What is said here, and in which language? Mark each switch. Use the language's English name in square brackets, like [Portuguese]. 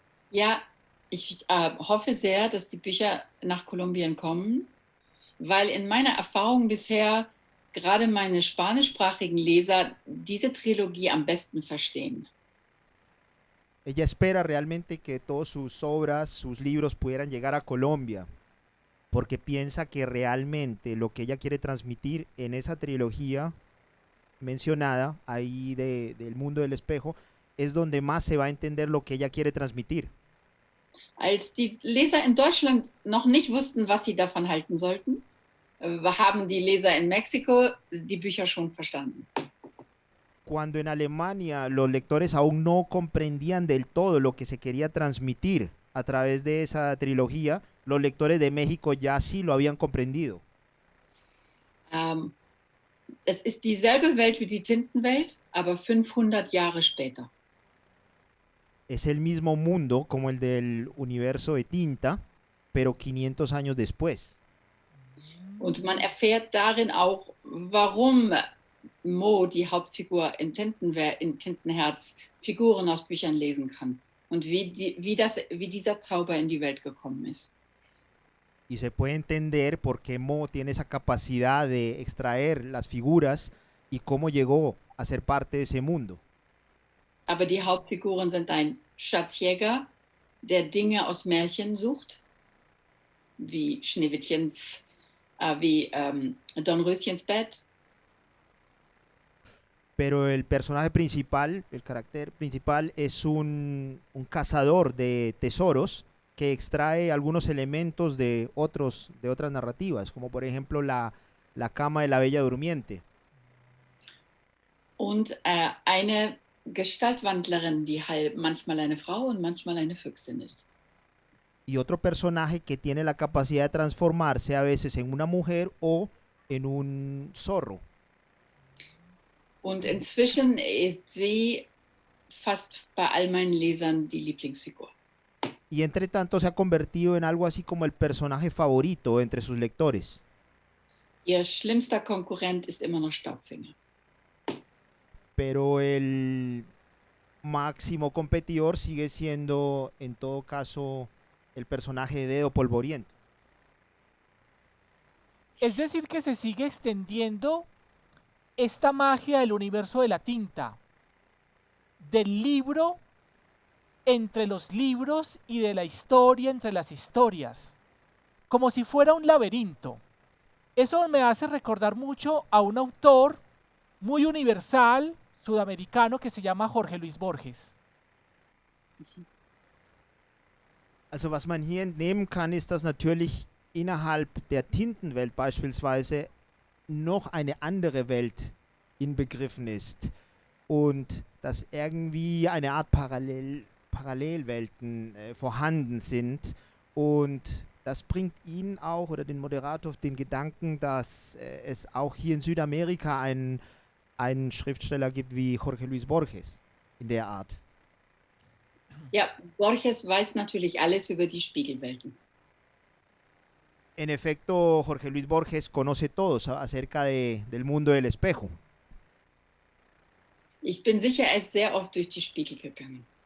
[German] Ja, ich hoffe sehr, dass die Bücher nach Kolumbien kommen, weil in meiner Erfahrung bisher gerade meine spanischsprachigen Leser diese Trilogie am besten verstehen. [Spanish] Ella espera realmente que todas sus obras, sus libros pudieran llegar a Colombia, porque piensa que realmente lo que ella quiere transmitir en esa trilogía mencionada ahí del mundo del espejo es donde más se va a entender lo que ella quiere transmitir. [German] Als die Leser in Deutschland noch nicht wussten, was sie davon halten sollten, haben die Leser in Mexiko die Bücher schon verstanden. [Spanish] Cuando en Alemania los lectores aún no comprendían del todo lo que se quería transmitir a través de esa trilogía, los lectores de México ya sí lo habían comprendido. [German] Es ist dieselbe Welt wie die Tintenwelt, aber 500 Jahre später. [Spanish] Es el mismo mundo como el del universo de Tinta, pero 500 años después. [German] Und man erfährt darin auch, warum Mo, die Hauptfigur in Tintenherz, Figuren aus Büchern lesen kann und wie dieser Zauber in die Welt gekommen ist. [Spanish] Y se puede entender por qué Mo tiene esa capacidad de extraer las figuras y cómo llegó a ser parte de ese mundo. [German] Aber die Hauptfiguren sind ein Schatzjäger, der Dinge aus Märchen sucht, wie Schneewittchens, wie Dornröschens Bett. [Spanish] Pero el personaje principal, el carácter principal, es un cazador de tesoros que extrae algunos elementos de otras narrativas, como por ejemplo la cama de la Bella Durmiente. [German] Und eine Gestaltwandlerin, die manchmal eine Frau und manchmal eine Füchsin ist. [Spanish] Y otro personaje que tiene la capacidad de transformarse a veces en una mujer o en un zorro. [German] Und inzwischen ist sie fast bei all meinen Lesern die Lieblingsfigur. [Spanish] Y entre tanto se ha convertido en algo así como el personaje favorito entre sus lectores. [German] Ihr schlimmster Konkurrent ist immer noch Staubfinger. [Spanish] Pero el máximo competidor sigue siendo, en todo caso, el personaje de Dedo Polvoriento. Es decir, que se sigue extendiendo esta magia del universo de la tinta, del libro entre los libros y de la historia entre las historias, como si fuera un laberinto. Eso me hace recordar mucho a un autor muy universal, sudamericano, que se llama Jorge Luis Borges. [German] Also was man hier entnehmen kann, ist, dass natürlich innerhalb der Tintenwelt beispielsweise noch eine andere Welt inbegriffen ist und dass irgendwie eine Art Parallelwelten vorhanden sind, und das bringt ihn auch oder den Moderator auf den Gedanken, dass es auch hier in Südamerika einen Schriftsteller gibt wie Jorge Luis Borges in der Art. Ja, Borges weiß natürlich alles über die Spiegelwelten. [Spanish] En efecto, Jorge Luis Borges conoce todo acerca del mundo del espejo. [German] Ich bin sicher, er ist sehr oft durch die Spiegel gegangen.